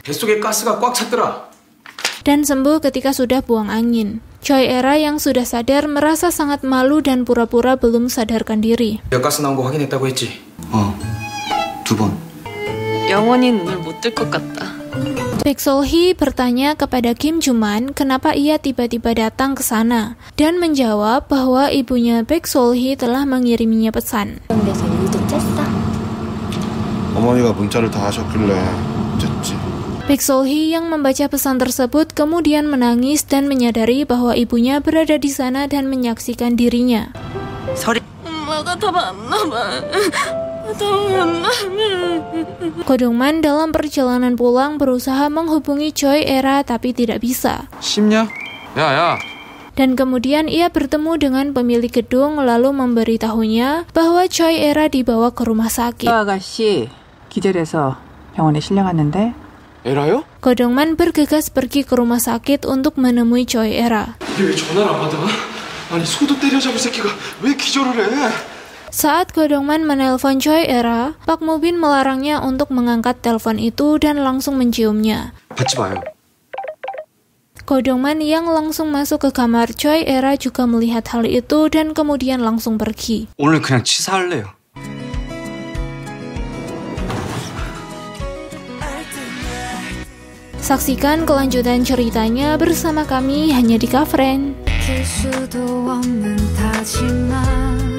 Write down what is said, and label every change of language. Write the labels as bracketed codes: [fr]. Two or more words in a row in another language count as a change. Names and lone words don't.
[ko] 뱃속에 가스가 꽉 찼더라. [id] dan sembuh ketika sudah buang angin. Choi Era yang sudah sadar merasa sangat malu dan pura-pura belum sadarkan diri. [ko] 가스 나온 거 확인했다고 했지? 2번. 영원히 눈을 못 뜰 것 같다. [id] Baek Sol-hee bertanya kepada Kim Joo-man kenapa ia tiba-tiba datang ke sana dan menjawab bahwa ibunya Baek Sol-hee telah mengiriminya pesan. [ko] 어머니가 문자를 다 하셨길래 어쨌지. [id] Baek Sol-hee yang membaca pesan tersebut kemudian menangis dan menyadari bahwa ibunya berada di sana dan menyaksikan dirinya. [ko] 엄마가 다 봤나 봐. [id] Ko Dong-man dalam perjalanan pulang berusaha menghubungi Choi Era tapi tidak bisa. [ko] 쉽냐? 야. [id] Dan kemudian ia bertemu dengan pemilik gedung lalu memberitahunya bahwa Choi Era dibawa ke rumah sakit. [ko] 아가씨 기절해서 병원에 실려갔는데. 에라요? [id] Ko Dong-man bergegas pergi ke rumah sakit untuk menemui Choi Era. [ko] 이게 왜 전화를 안 받아? 아니 소도 때려잡을 새끼가 왜 기절을 해? [id] Saat Ko Dong-man menelpon Choi Era, Park Moo-bin melarangnya untuk mengangkat telepon itu dan langsung menciumnya. [ko] 받지 마요. [id] Ko Dong-man yang langsung masuk ke kamar Choi Era juga melihat hal itu dan kemudian langsung pergi. [ko] 오늘 그냥 치사할래요. [id] Saksikan kelanjutan ceritanya bersama kami hanya di Kafren. [ko] 수도 없는 다짐만